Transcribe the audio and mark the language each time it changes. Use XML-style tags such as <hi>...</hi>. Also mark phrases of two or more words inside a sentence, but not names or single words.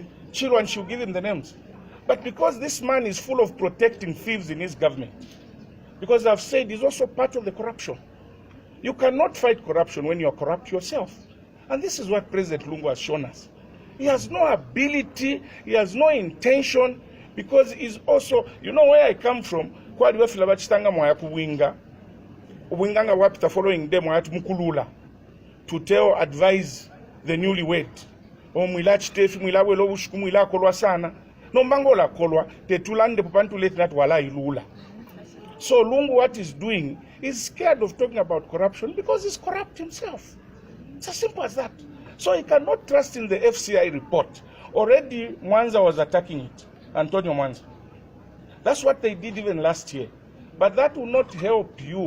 <en>Chiro and she'll give him the names. But because this man is full of protecting thieves in his government, because I've said he's also part of the corruption. You cannot fight corruption when you're corrupt yourself. And this is what President Lungu has shown us. He has no ability, he has no intention, because he's also, you know where I come from,</en> <bem>kwa diwe filabachitanga mwaya kuwinga, uwinganga wapita</bem> <en>following them</en> <bem>mwaya tumukulula,</bem> <en>to tell, advise the newlywed.</en> <bem>O mwila chitefi, mwila welo ushuku, mwila kolwa sana. No mbango la kolwa, te tulande pupantu leti natu wala ilula.</bem> <en>So Lungu, what he's doing, is scared of talking about corruption because he's corrupt himself. It's as simple as that. So he cannot trust in the FCI report. Already Mwanza was attacking it, Antonio Mwanza. That's what they did even last year. But that will not help you.</en>